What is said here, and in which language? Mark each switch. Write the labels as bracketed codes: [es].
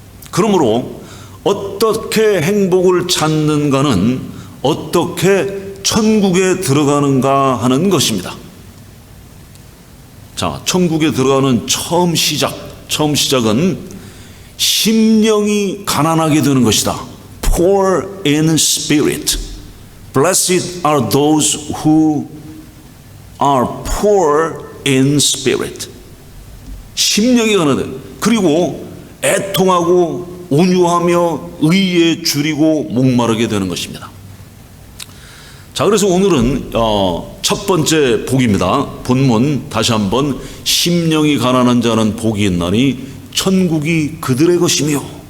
[ko] 그러므로 어떻게 행복을 찾는가는 어떻게 천국에 들어가는가 하는 것입니다. 자, 천국에 들어가는 처음 시작은 심령이 가난하게 되는 것이다. [en] Poor in spirit. Blessed are those who are poor in spirit. [ko] 심령이 가난해. 그리고 애통하고 온유하며 의에 줄이고 목마르게 되는 것입니다. 자, 그래서 오늘은 첫 번째 복입니다. 본문 다시 한번 심령이 가난한 자는 복이 있나니 천국이 그들의 것이며.